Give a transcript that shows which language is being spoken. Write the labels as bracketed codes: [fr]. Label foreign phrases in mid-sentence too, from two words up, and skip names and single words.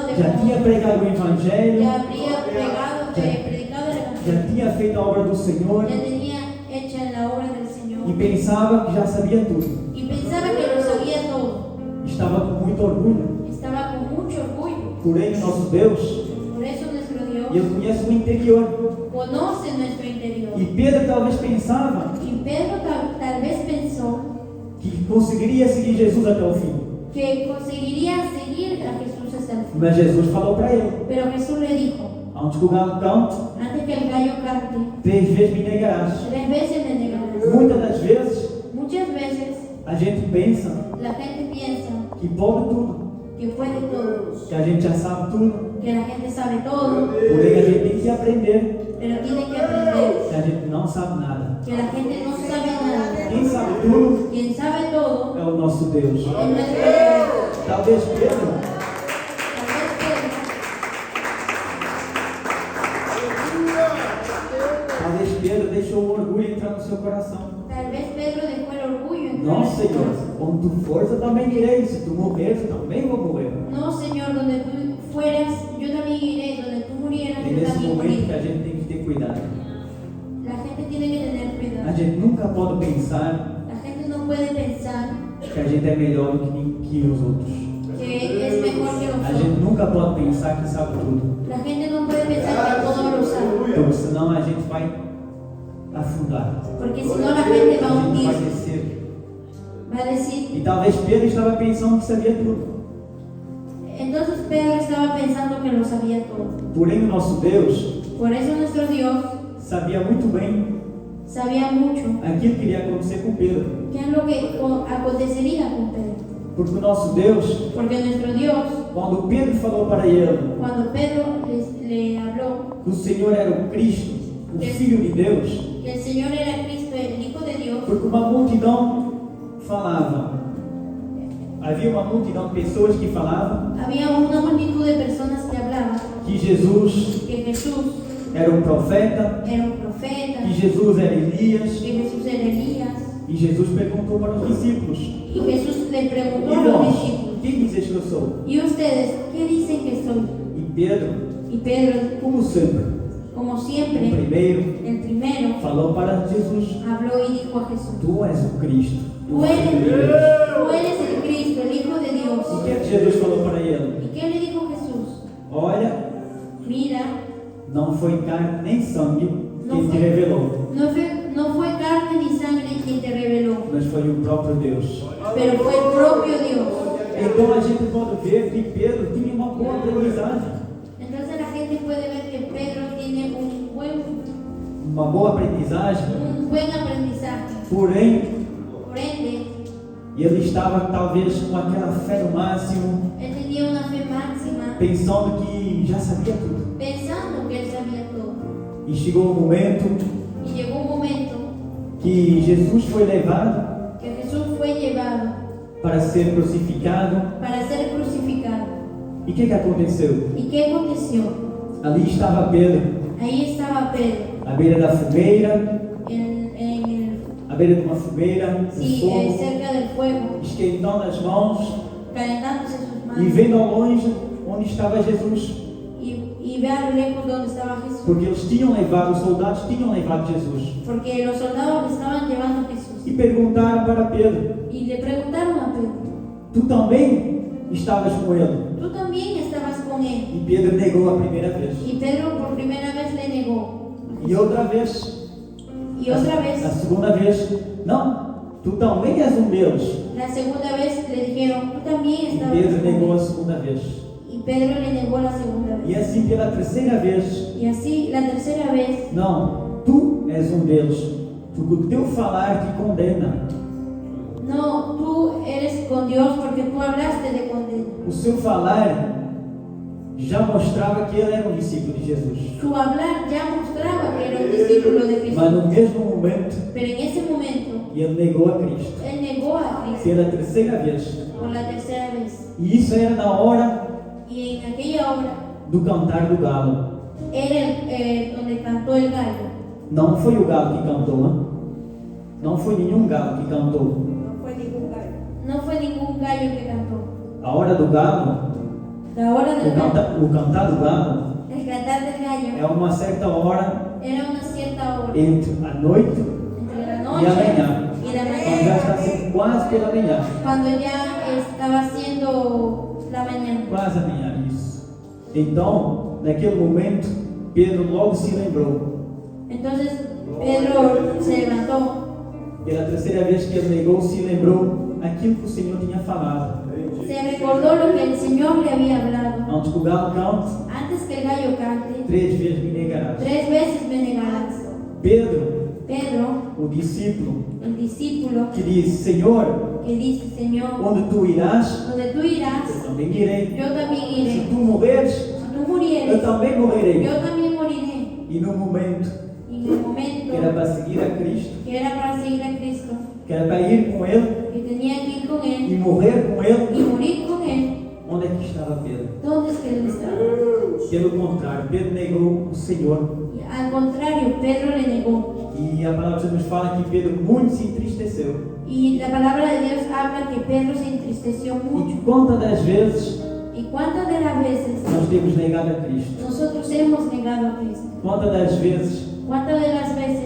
[pt] já [es] demonios, [pt] tinha pregado o evangelho, [es] ya habría predicado el [pt] já [es] evangelio, [pt] tinha feito a obra do Senhor [es] ya tenía hecha la obra del Señor [pt] e pensava que já sabia tudo. [es] y pensaba que lo sabía todo. [pt] Estava com muito orgulho. [es] Estaba con mucho orgullo. [pt] Porém, o nosso Deus, [es] Por eso nuestro Dios [pt] Ele conhece o interior. [es] conoce nuestro interior. [pt] E Pedro talvez pensava [es] Y Pedro tal vez pensó [pt] que conseguiria seguir Jesus até o fim. [es] que conseguiría seguir a Jesús hasta el fin. [pt] Mas Jesus falou para ele: [es] Pero Jesús le dijo, [pt] antes que o galo cante, [es] antes que el gallo cante, [pt] 3 vezes me negarás. [es] 3 veces me negarás. [pt] Muitas das vezes, [es] Muchas veces [pt] a gente pensa [es] la gente piensa [pt] que pode tudo, [es] que puede todo, [pt] que a gente já sabe tudo, [es] que la gente sabe todo, [pt] Porém, a gente tem que aprender [es] pero tiene que aprender [pt] que a gente não sabe nada. [es] que la gente no sabe nada. [pt] Quem sabe tudo [es] Quien sabe todo [pt] é o nosso Deus. [es] es nuestro Dios. [pt] Talvez Pedro, talvez Pedro deixou o orgulho entrar no seu coração. [es] Tal vez Pedro dejó el orgullo entrar [pt] Não, [es] en su [pt] Senhor, [es] corazón. [pt] onde tu fores eu também irei. Se tu morreres, eu também vou morrer. [es] No, Señor, donde tú fueras, yo también iré. Donde tú murieras, [pt] É [es] yo [pt] nesse [es] también [pt] momento que [es] moriré. [pt] a gente tem que ter cuidado. [es] La gente tiene que tener [pt] A [es] cuidado. [pt] gente nunca pode pensar [es] La gente no puede pensar [pt] que a gente é melhor do que os outros. [es] que es mejor que [pt] A [es] nosotros. [pt] gente nunca pode pensar que sabe tudo. [es] La gente no puede pensar que todo lo sabe. [pt] Então, senão a gente vai afundar. [es] Porque si no, la gente va a [pt] A gente vai [es] hundirse. [pt] descer. [es] Va a decir. [pt] E talvez Pedro estava pensando que sabia tudo. [es] Entonces Pedro estaba pensando que lo sabía todo. [pt] Porém, o nosso Deus [es] Por eso nuestro Dios [pt] sabia muito bem [es] sabía mucho [pt] aquilo que iria acontecer com Pedro. [es] qué es lo que acontecería con Pedro. [pt] Porque o nosso Deus, [es] Porque nuestro Dios, [pt] quando Pedro falou para ele [es] cuando Pedro le habló [pt] que o Senhor era o Cristo, o Filho de Deus, [es] que el Señor era Cristo, el Hijo de Dios, [pt] porque uma multidão falava. Havia uma multidão de pessoas que falavam [es] había una multitud de personas que hablaban [pt] que Jesus [es] que Jesús [pt] era um profeta, [es] era un profeta, [pt] que Jesus era Elias. [es] que Jesús era Elías. [pt] E Jesus perguntou para os discípulos: [es] Y Jesús le preguntó [pt] E [es] a los [pt] vós, [es] discípulos: [pt] quem dizes que eu sou? [es] ¿Y ustedes qué dicen que soy? [pt] E Pedro, [es] Y Pedro, [pt] como sempre, [es] como [pt] o [es] siempre, [pt] primeiro, [es] el primero, [pt] falou para Jesus: [es] habló y dijo a Jesús: [pt] Tu és o Cristo, o [es] Tú [pt] Filho de Deus. [es] eres el Cristo, el Hijo de [pt] E [es] Dios. [pt] o que é que Jesus falou para ele? [es] ¿Y qué le dijo Jesús? [pt] Olha, [es] Mira, [pt] não foi carne nem sangue quem te revelou, [es] no fue carne ni sangre quien te reveló, [pt] mas foi o próprio Deus. [es] pero fue el propio Dios. [pt] Então a gente pode ver que Pedro tinha uma boa aprendizagem. [es] Entonces la gente puede ver que Pedro tiene [pt] Uma boa aprendizagem, [es] un buen aprendizaje. [pt] porém, [es] Por ende, [pt] ele estava talvez com aquela fé no máximo, [es] él tenía una fe máxima, [pt] pensando que já sabia tudo. [es] pensando que él sabía todo. [pt] E chegou um momento [es] Y llegó un momento [pt] que Jesus foi levado [es] que Jesús fue llevado [pt] para ser crucificado. [es] para ser crucificado. [pt] E o que aconteceu? [es] ¿Y qué aconteció? [pt] Ali estava Pedro, [es] Ahí estaba Pedro, [pt] à beira da fogueira, à beira de uma fogueira, um fogo, [es] cerca del fuego, [pt] esquentando as mãos [es] calentándose sus [pt] e [es] manos, [pt] vendo ao longe onde estava Jesus. [es] y ve a lo lejos donde estaba Jesús. [pt] Porque eles tinham levado, os soldados tinham levado Jesus. [es] Porque los soldados le estaban llevando a Jesús. [pt] E perguntaram para Pedro: [es] Y le preguntaron a Pedro: [pt] Tu também estavas com ele? [es] ¿Tú también estabas con él? [pt] E Pedro negou a primeira vez. [es] Y Pedro por primera vez le negó. [pt] E outra vez, [es] Y otra [pt] a [es] vez, [pt] segunda vez, não, tu também és um deles. [es] la segunda vez le dijeron: Tú también [pt] E [es] estabas [pt] Pedro [es] con [pt] negou a [es] él. [pt] segunda vez. [es] Y Pedro le negó la segunda [pt] E [es] vez. [pt] assim pela terceira vez, [es] Y así la tercera vez: [pt] não, tu és um deles. Porque o teu falar te condena. [es] No, tú eres con Dios porque tú hablaste de condena. [pt] O seu falar já mostrava que ele era um discípulo de Jesus. [es] Su hablar ya mostraba que era un discípulo de Cristo. [pt] Mas no mesmo momento, [es] Pero en ese momento, [pt] ele negou a Cristo. [es] él negó a Cristo [pt] Pela terceira vez. [es] por la tercera vez. [pt] E isso era na hora [es] Y en aquella hora [pt] do cantar do galo. [es] era donde cantó el gallo. [pt] Não foi o galo que cantou, né? Não foi nenhum galo que cantou. [es] No fue ningún gallo que cantó. [pt] A hora do galo, [es] La hora del gallo, [pt] o cantar do galo, [es] el cantar del [pt] é [es] gallo, [pt] uma certa hora [es] era una cierta hora [pt] entre a noite [es] entre la [pt] e a [es] noche [pt] manhã. [es] y la [pt] Quando já está [es] mañana, [pt] sendo quase pela manhã. [es] cuando ya estaba haciendo la mañana. [pt] Quase a manhã, isso. Então, naquele momento, Pedro logo se lembrou. [es] Entonces Pedro se levantó. [pt] Pela terceira vez que ele negou, se lembrou aquilo que o Senhor tinha falado. [es] Se recordó lo que el Señor le había hablado. [pt] Antes que o galo cante, [es] Antes que el gallo cante, [pt] 3 vezes me negarás. [es] 3 veces me negarás. [pt] Pedro, [es] Pedro, [pt] o discípulo, [es] el discípulo, [pt] que disse: Senhor, [es] que dice: Señor, [pt] onde tu irás, [es] donde tú irás, [pt] eu também irei. [es] yo también [pt] Se [es] iré. [pt] tu morreres, [es] Si tú tú [pt] eu [es] murieres, [pt] também morrerei. [es] yo también moriré. [pt] E no momento [es] Y en el momento [pt] que era para seguir a Cristo, [es] que era para seguir a Cristo, [pt] que era para ir com Ele [es] que tenía que ir con [pt] e [es] Él [pt] morrer com Ele, [es] y morir con Él, [pt] onde é que estava Pedro? [es] ¿dónde es que Él estaba? [pt] Pelo contrário, Pedro negou o Senhor. [es] Y al contrario, Pedro le negó. [pt] E a palavra de Deus nos fala que Pedro muito se entristeceu. [es] Y la palabra de Dios habla que Pedro se entristeció [pt] E [es] mucho. [pt] quantas das vezes [es] ¿Y cuántas de las veces [pt] nós temos negado a Cristo? [es] nosotros hemos negado a Cristo? [pt] Quantas das vezes [es] ¿Cuántas de las veces